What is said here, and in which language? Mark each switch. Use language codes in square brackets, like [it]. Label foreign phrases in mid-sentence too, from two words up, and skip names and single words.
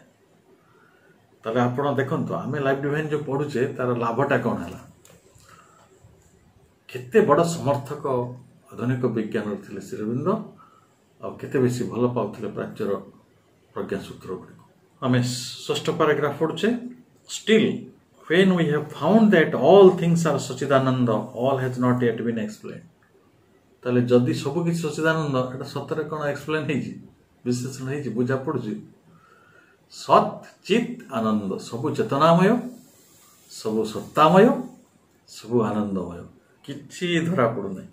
[or] ତାହେଲେ ଆପଣ ଦେଖନ୍ତୁ, ଆମେ ଲାଇଫ୍ ଡିଭାଇନ୍ ଯେଉଁ ପଢୁଛେ ତାର ଲାଭଟା କ'ଣ ହେଲା? କେତେ ବଡ଼ ସମର୍ଥକ ଆଧୁନିକ ବିଜ୍ଞାନର ଥିଲେ ଶ୍ରୀ ଅରବିନ୍ଦ, ଆଉ କେତେ ବେଶୀ ଭଲ ପାଉଥିଲେ ପ୍ରାଚ୍ୟର ପ୍ରଜ୍ଞାସୂତ୍ର ଗୁଡ଼ିକୁ। ଆମେ ଷଷ୍ଠ ପାରାଗ୍ରାଫ ପଢୁଛେ। [en] ଷ୍ଟିଲ୍ when we have found that all things are Sachidananda, all has not yet been explained। [or] ତାହେଲେ ଯଦି ସବୁ କିଛି ସଚିଦାନନ୍ଦ, ଏଟା ସତରେ କ'ଣ ଏକ୍ସପ୍ଲେନ୍ ହେଇଛି, ବିଶ୍ଳେଷଣ ହେଇଛି, ବୁଝା ପଡୁଛି? ସତ୍ ଚିତ୍ ଆନନ୍ଦ, ସବୁ ଚେତନାମୟ, ସବୁ ସତ୍ତାମୟ, ସବୁ ଆନନ୍ଦମୟ, କିଛି ଧରା ପଡୁନାହିଁ।